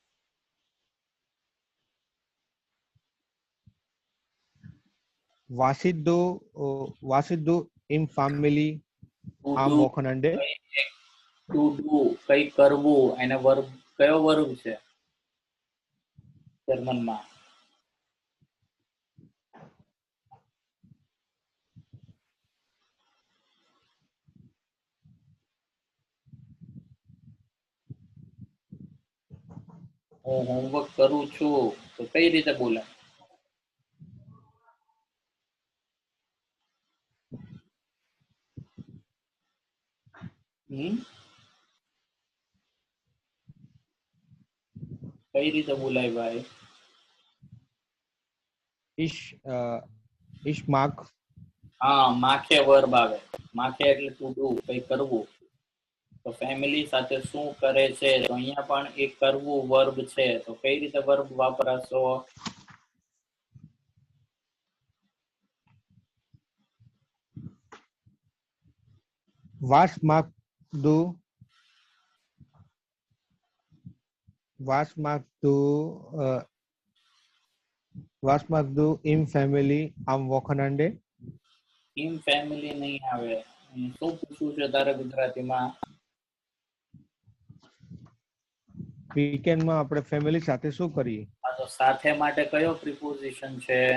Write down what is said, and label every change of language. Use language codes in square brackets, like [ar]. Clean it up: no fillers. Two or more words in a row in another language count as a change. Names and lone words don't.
[de] Was du im Family am Wochenende? [en] to do [gu] કઈ કરવું, એને વર્બ કયો વર્બ છે જર્મનમાં? હું હોમવર્ક કરું છું તો કઈ રીતે બોલે? કઈ રીતે બોલાય ભાઈ? [de] Ich mag. [gu] હા, માખે વર્બ આવે. માખે એટલે [en] to do [gu] કઈ કરવું. તો ફેમિલી સાથે શું કરે છે, તો અહીંયા પણ એક કરવું વર્બ છે. તો કઈ રીતે વર્બ વાપરાશો? [de] Was magst du im Family am Wochenende? [gu] ટીમ ફેમિલી નહીં આવે. શું પૂછવું છે તારે ગુજરાતીમાં? વીકેન્ડમાં આપણે ફેમિલી સાથે શું કરીએ? આ તો સાથે માટે કયો પ્રિપોઝિશન છે?